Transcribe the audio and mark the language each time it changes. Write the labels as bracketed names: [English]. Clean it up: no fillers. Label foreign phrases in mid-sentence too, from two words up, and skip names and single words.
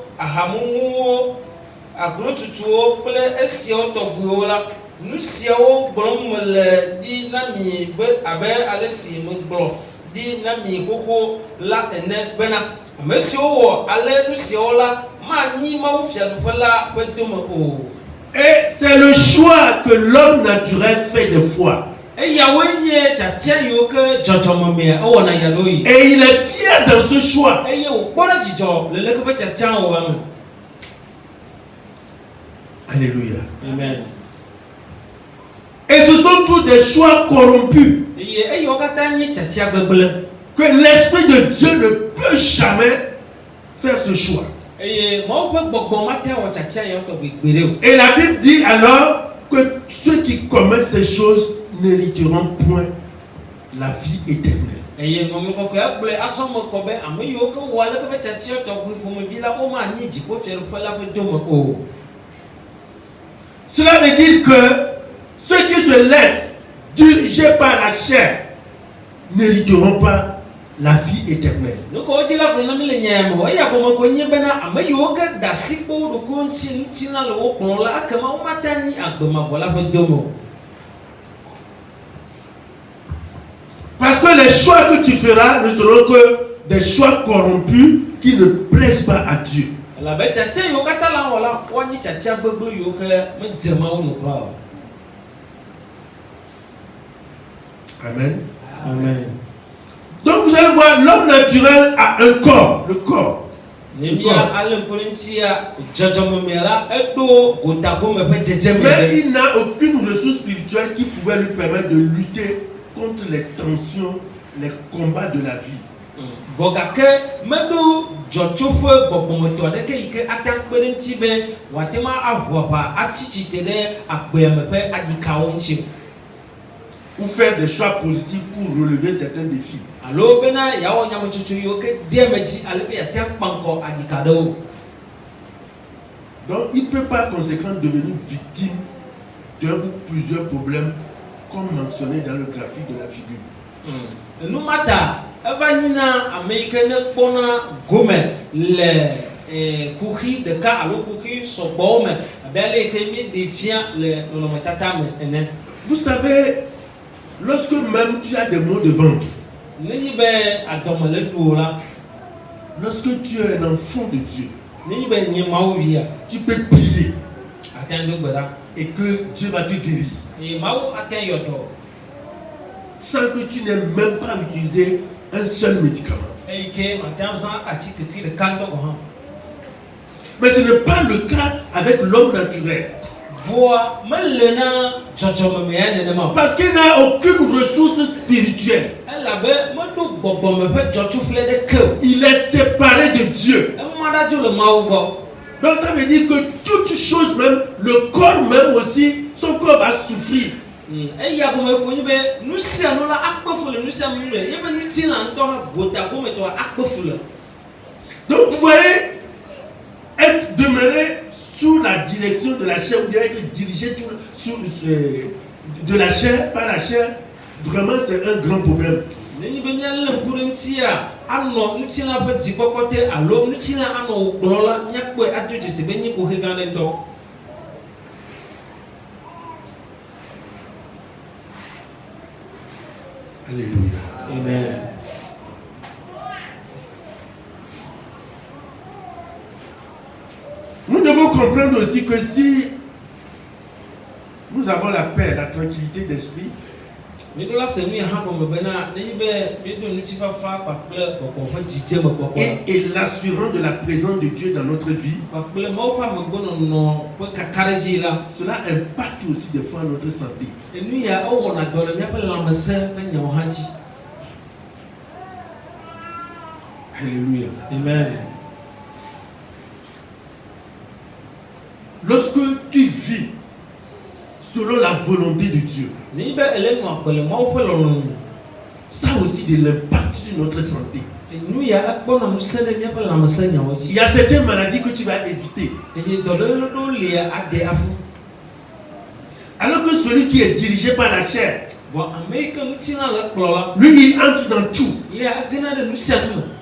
[Ewe] ahamuwo agro tutuo ple esio togbuo la nu siawo gblɔm le di na mi be abe ale si me gblɔ di na mi koko la ene bena ame siwo wɔ ale nu siawo la manyi mawu fiaɖuƒe la ƒe dome o. [French] Et c'est le choix que l'homme naturel fait des fois. [Ewe] Eyawoe nye tsatia yiwo ke dzɔdzɔmemea ewɔna ya ɖo yi. [French] Et il est fier dans ce choix. [Ewe] Eye wòkpɔ ɖe dzidzɔ le leke ƒe tsatia wɔwɔ me. Alléluia. Amen. [French] Et ce sont tous des choix corrompus. [Ewe] Eye eyiwo katã nye tsatia gbegblẽ. [French] Que l'Esprit de Dieu ne peut jamais faire ce choix. [Ewe] Eye mawu ƒe gbɔgbɔ mate wɔ tsatia yawo tɔgbi gbeɖe o. [French] Et la Bible dit alors que ceux qui commettent ces choses n'hériteront point la vie éternelle. [Ewe] Eye ŋɔmi kɔkɔe gblɔe asɔme kɔ be ame yiwo ke wɔ aleke ƒe tsatia tɔgbi ƒomevi la womanyi dziƒofiaɖuƒe la ƒe dome o. [French] Cela veut dire que ceux qui se laissent diriger par la chair n'hériteront pas la vie éternelle. [Ewe] Nu ko wodzi la gblɔ na mi le nya me eya gɔme ko nye bena ame yiwo ke da asi kpɔ wo ɖokuiwo ŋuti na le wo kplɔm la ekema womate nyi agbemavɔ la ƒe dome o. [French] Parce que les choix que tu feras ne seront que des choix corrompus qui ne plaisent pas à Dieu. [Ewe] Elabe tsatia yiwo katã la wɔ la woanyi tsatia gbegblẽ yiwo ke medze Mawu nu kura o. Amen. Amen. [French] Donc vous allez voir, l'homme naturel a un corps, le corps. [Ewe] Nemia ale ŋkɔ ŋutia dzɔdzɔmemea la eɖo gotagome ƒe dzedzeme. [French] Mais il n'a aucune ressource spirituelle qui pouvait lui permettre de lutter contre les tensions, les combats de la vie. [Ewe] Vɔ gake meɖo dzɔtsoƒe gbɔgbɔmetɔ aɖeke yi ke ate ŋu kpe ɖe ŋuti be wòate ma aʋu aʋa atsi tsitre ɖe agbea me ƒe adikawo ŋuti. [French] Ou faire des choix positifs pour relever certains défis. [Ewe] Alo bena yawɔ nyametsotso yiwo ke de me dzi ale be yate ŋu kpa ŋkɔ adika ɖewo. [French] Donc il ne peut par conséquent devenir victime d'un ou plusieurs problèmes comme mentionné dans le graphique de la figure. [Ewe] Enu mata eva nyina ame yi ke ne kpɔna gome le kuxi ɖeka alo kuxi sɔgbɔwo me abe ale yi ke mi ɖe fia le nɔnɔmetata me ene. [French] Vous savez, lorsque même tu as des maux de ventre, [Ewe] Nenyi be adɔme le ɖo la, [French] lorsque tu es un enfant de Dieu, [Ewe] nenyi be nye Mawu via, [French] tu peux prier [Ewe] ate ŋu do gbe ɖa. [French] et que Dieu va te guérir. [Ewe] Eye Mawu ate ŋu yɔ dɔ. [French] Sans que tu n'aies même pas utilisé un seul médicament. [Ewe] Eyi ke mate ŋu zã atike ƒi ɖeka ŋdɔ gɔ hã. [French] Mais ce n'est pas le cas avec l'homme naturel. [Ewe] Voa mele na dzɔdzɔmeme ya nenema o. [French] Parce qu'il n'a aucune ressource spirituelle. [Ewe] Elabe meɖo gbɔgbɔme ƒe dzɔtsoƒe aɖeke o. [French] Il est séparé de Dieu. [Ewe] Ema ɖa dzo le Mawu gbɔ. [French] Donc ça veut dire que toute chose, même le corps même aussi, son corps va souffrir. [Ewe] Eya gome ko nyi be nu sia nu la akpe fu le nu sia nu me yebe nutilã ŋutɔ hã gota gometɔ akpe fu le. [French] Donc vous voyez, être demeuré sous la direction de la chair ou bien être dirigé de la chair, par la chair, vraiment c'est un grand problème. [Ewe] Nenyi be míalé ŋku ɖe ŋuti anɔ nutilã ƒe dzikpɔkpɔ te alo nutilã anɔ wò kplɔm la míakpɔe ado dzesi be nyi kohe gã aɖe ŋutɔ. Alléluia. Amen. [French] Nous devons comprendre aussi que si nous avons la paix, la tranquillité d'esprit, [Ewe] Miɖo la se nu ya hã gɔme bena nenyi be míeɖo ŋutifafa kpakple gbɔgbɔ ƒe dzidzeme gbɔgbɔ [French] et l'assurance de la présence de Dieu dans notre vie, [Ewe] kpakple Mawu ƒe amegbenɔnɔ ƒe kakaɖedzi la, [French] cela impacte aussi des fois notre santé. [Ewe] enu ya ewɔna dɔ le míaƒe lãmesẽ ƒe nyawo hã dzi. Alléluia. Amen. [French] Lorsque tu vis selon la volonté de Dieu, [Ewe] Nenyi be ele nɔ agbe le Mawu ƒe lɔlɔ̃ me. [French] ça a aussi de l'impact sur notre santé. [Ewe] Nu ya ekpɔna ŋusẽ ɖe míaƒe lãmesẽ nyawo [French] Il [Ewe] dzi. [French] y a certaines maladies que tu vas éviter. [Ewe] Eye dɔléle ɖewo li ade aƒu. [French] Alors que celui qui est dirigé par la chair, [Ewe] Vɔ ame yi ke nutilã le kplɔ la, [French] lui, il entre dans tout. [Ewe] ya egena ɖe nu sia nu me.